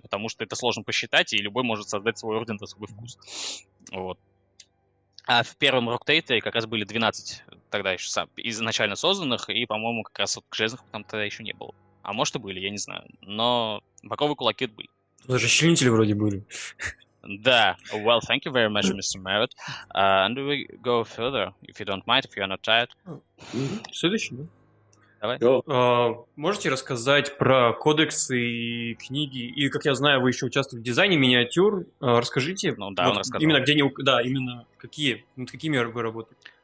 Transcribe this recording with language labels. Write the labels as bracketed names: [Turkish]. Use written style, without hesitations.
[Russian] Потому что это сложно посчитать, и любой может создать свой орден на свой вкус. Вот. А в первом Rock-Tide как раз были 12 тогда еще изначально созданных, и, по-моему, как раз вот железных там тогда еще не было. А может и были, я не знаю. Но багровые кулаки были. Даже членители вроде были. Да. [English] Well, thank you very much, Mr. Merrett. And we go further, if you don't mind, if you are not tired. [Russian] Следующий, да? Давай. Можете рассказать про кодексы и книги? И, как я знаю, вы еще участвовали в дизайне миниатюр. Расскажите. Ну да, вот он рассказал. Именно где именно какие, над какими вы работаете?